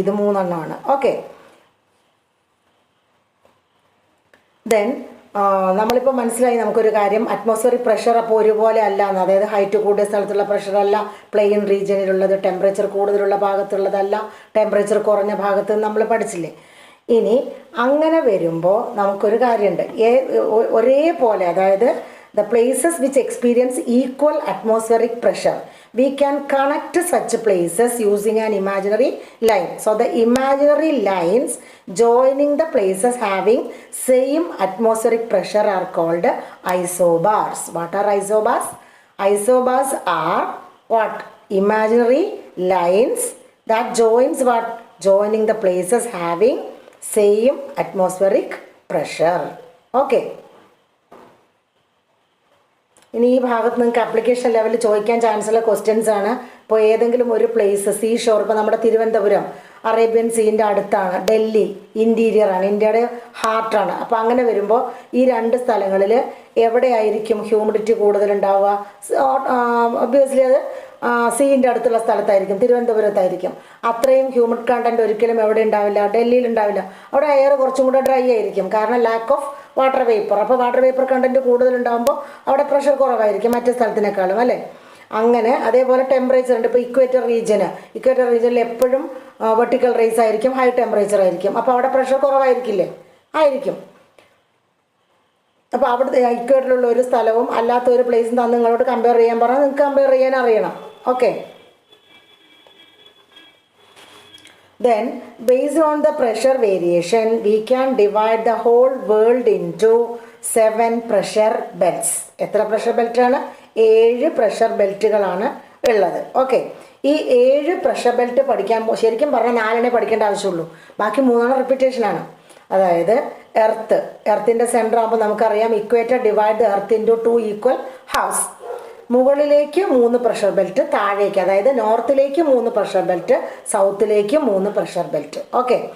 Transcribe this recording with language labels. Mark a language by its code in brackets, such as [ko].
[ml] ഇത് 3 എണ്ണമാണ്. Okay. Then നമ്മളിപ്പോൾ മനസ്സിലായി നമുക്കൊരു കാര്യം, അറ്റ്മോസ്ഫിയറിക് പ്രഷർ അപ്പോൾ ഒരുപോലെ അല്ല എന്ന്. അതായത് ഹൈറ്റ് കൂടിയ സ്ഥലത്തുള്ള പ്രഷറല്ല പ്ലെയിൻ റീജിയനിലുള്ളത്, ടെമ്പറേച്ചർ കൂടുതലുള്ള ഭാഗത്തുള്ളതല്ല ടെമ്പറേച്ചർ കുറഞ്ഞ ഭാഗത്ത് നമ്മൾ പഠിച്ചില്ലേ. ഇനി അങ്ങനെ വരുമ്പോൾ നമുക്കൊരു കാര്യമുണ്ട്, ഒരേപോലെ, അതായത് [en] the places which experience equal atmospheric pressure, we can connect such places using an imaginary line. So the imaginary lines joining the places having same atmospheric pressure are called isobars. What are isobars? Isobars are what? Imaginary lines that joins what? Joining the places having same atmospheric pressure. Okay. [ml] ഇനി ഈ ഭാഗത്ത് നിങ്ങൾക്ക് application ലെവലിൽ ചോദിക്കാൻ chance ഉള്ള questions ആണ്. ഇപ്പോൾ ഏതെങ്കിലും ഒരു പ്ലേസ്, സീ ഷോർ, ഇപ്പോൾ നമ്മുടെ തിരുവനന്തപുരം അറേബ്യൻ സീൻ്റെ അടുത്താണ്, ഡൽഹി ഇൻറ്റീരിയറാണ്, ഇന്ത്യയുടെ ഹാർട്ടാണ്. അപ്പോൾ അങ്ങനെ വരുമ്പോൾ ഈ രണ്ട് സ്ഥലങ്ങളിൽ എവിടെയായിരിക്കും ഹ്യൂമിഡിറ്റി കൂടുതലുണ്ടാവുക? ഒബ്വിയസ്ലി അത് സീൻ്റെ അടുത്തുള്ള സ്ഥലത്തായിരിക്കും, തിരുവനന്തപുരത്തായിരിക്കും. അത്രയും ഹ്യൂമിഡ് കണ്ടൻറ്റ് ഒരിക്കലും എവിടെ ഉണ്ടാവില്ല? ഡൽഹിയിൽ ഉണ്ടാവില്ല. അവിടെ എയർ കുറച്ചും കൂടെ ഡ്രൈ ആയിരിക്കും, കാരണം [en] Lack of water vapour. [ml] അപ്പോൾ വാട്ടർ വേപ്പർ കണ്ടൻറ്റ് കൂടുതലുണ്ടാകുമ്പോൾ അവിടെ പ്രഷർ കുറവായിരിക്കും മറ്റു സ്ഥലത്തിനേക്കാളും, അല്ലേ? അങ്ങനെ അതേപോലെ ടെമ്പറേച്ചർ ഉണ്ട്. ഇപ്പോൾ ഇക്വേറ്റർ റീജിയനിൽ എപ്പോഴും വെർട്ടിക്കൽ റേസ് ആയിരിക്കും, ഹൈ ടെമ്പറേച്ചർ ആയിരിക്കും. അപ്പോൾ അവിടെ പ്രഷർ കുറവായിരിക്കില്ലേ? ആയിരിക്കും. അപ്പോൾ അവിടുത്തെ ഇക്വേറ്ററിലുള്ള ഒരു സ്ഥലവും അല്ലാത്ത ഒരു പ്ലേസും തന്നെ നിങ്ങളോട് കമ്പയർ ചെയ്യാൻ പറഞ്ഞാൽ നിങ്ങൾക്ക് കമ്പയർ ചെയ്യാൻ അറിയണം. Okay. [en] Then, based on the pressure variation, we can divide the whole world into 7 pressure belts. [ml] എത്ര പ്രഷർ ബെൽറ്റാണ്? 7 പ്രഷർ ബെൽറ്റുകളാണ് ഉള്ളത്. ഓക്കെ. ഈ 7 പ്രഷർ ബെൽറ്റ് പഠിക്കാൻ ശരിക്കും പറഞ്ഞാൽ 4 പഠിക്കേണ്ട ആവശ്യമുള്ളൂ, ബാക്കി 3 റിപ്പീറ്റേഷനാണ്. അതായത് എർത്തിൻ്റെ സെൻറ്റർ ആകുമ്പോൾ നമുക്കറിയാം [en] Equator divide the earth into 2 equal halves. [ml] മുകളിലേക്ക് 3 പ്രഷർ ബെൽറ്റ്, താഴേക്ക് അതായത് നോർത്തിലേക്ക് 3 pressure belt, സൗത്തിലേക്ക് 3 pressure belt. Okay.